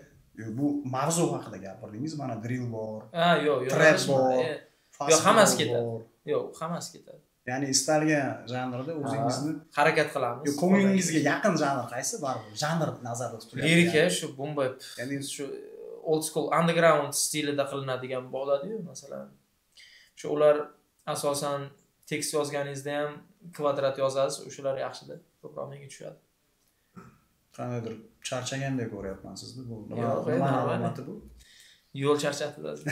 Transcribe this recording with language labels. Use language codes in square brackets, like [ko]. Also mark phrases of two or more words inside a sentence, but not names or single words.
[uz] Bu mavzu haqida gapirdingiz, mana drill bor. Yo'q, trap bor. Yo'q, hammasi ketadi. Yo'q, hammasi ketadi. Ya'ni istalgan janrda o'zingizni harakat qilamiz. Yo'q, ko'nglingizga yaqin janr qaysi? Baribir janr nazarda tutiladi. Lirika shu boom-bap, ya'ni shu [en] old school underground [uz] stilida qilinadigan bo'ladi-yu, masalan. Shu ular asosan tekst yozganingizda ham kvadrat yozasiz, o'shalar yaxshida, ko'proq menga tushadi. Qanaqadir charchagandek ko'ryapman sizni. Bu nima alomati bu? Yo'l charchatadi.